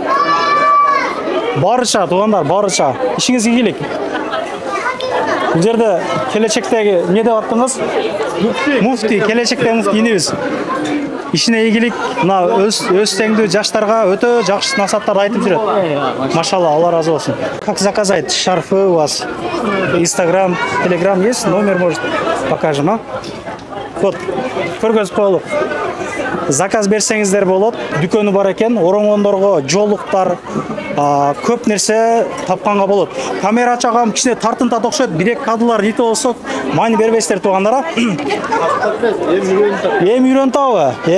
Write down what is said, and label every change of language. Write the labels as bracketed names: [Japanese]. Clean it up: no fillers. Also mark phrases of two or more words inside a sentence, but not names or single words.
[Kyrgyz] Барыча туугандар, барыча. Ишиңизге ийгилик. Бул жерде келечектеги эмне деп аттыңыз? Муфти, келечекте муфти инибиз. Ишине ийгилик, мына өз теңдүү жаштарга өтө жакшы насааттарды айтып жүрөт. Машалла, Алла разы болсун. [Russian] Как заказать шарфы у вас? Инстаграм, Телеграм есть? Номер, может, покажем, а? Вот, [Kyrgyz] көргөзүп коелук. Заказ берсеңиздер болот. Дүкөнү бар экен. Ороңгондорго жолуктар, көп нерсе тапканга болот. Камера ачагам кичине тартынтат окшойт. Бирек кадралар нете болсок, майны бербейсиздер туугандар. Эми үйрөнтабы?